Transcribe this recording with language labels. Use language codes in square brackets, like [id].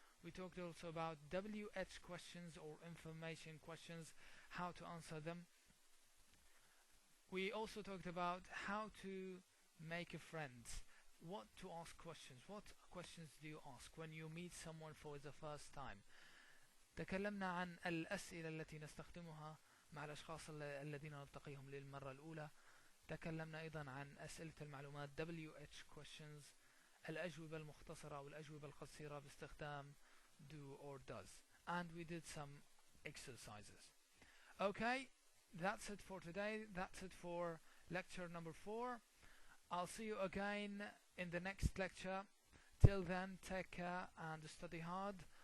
[en] We talked also about WH questions or information questions, how to answer them. We also talked about how to make a friend, what to ask questions, what questions do you ask when you meet someone for the first time. [ar] تكلمنا عن الأسئلة التي نستخدمها مع الأشخاص الذين نلتقيهم للمرة الأولى. تكلمنا أيضا عن أسئلة المعلومات WH questions, الأجوبة المختصرة أو الأجوبة القصيرة باستخدام [en] do or does, and we did some exercises. Okay, that's it for today. That's it for lecture number 4. I'll see you again in the next lecture. Till then, take care and study hard.